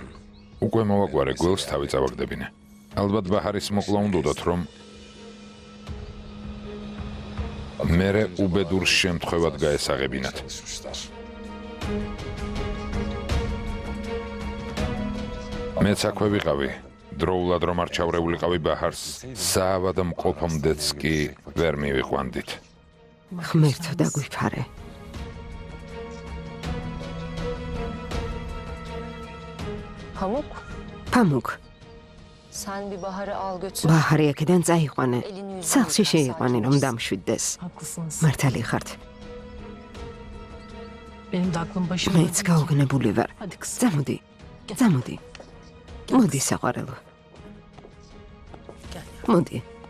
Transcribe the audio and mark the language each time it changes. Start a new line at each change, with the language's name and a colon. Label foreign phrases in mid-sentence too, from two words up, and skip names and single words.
Georgian: უკვე მოვაგვარე გველს თავი წავაგდებინე. ალბათ ბაჰარის მოკლა უნდოდათ, რომ მერე უბედურ შემთხვევად გაესაღებინათ. მეც აქვე ვიყავი. დროულად რომ არ ჩავრეულიყავი ბაჰარს, საავად მყოფამდეც კი ვერ მივიყვანდით. ღმერთო დაგვიფარე.
Turkish: Pamuk. Sen bir Bahar'ı al götür. Baharı akıdan წაიყვანე.
Georgian: სახლში შეიყვანე რომ დამშვიდდეს.
Turkish: Haklısınız.
Georgian: მართალი ხართ.
Turkish: Benim de aklım başımda.
Georgian: მეც გაუგნებული ვარ.
Turkish: Hadi kız.
Georgian: Წამოდი. Წამოდი. მოდი საყვარელო. მოდი.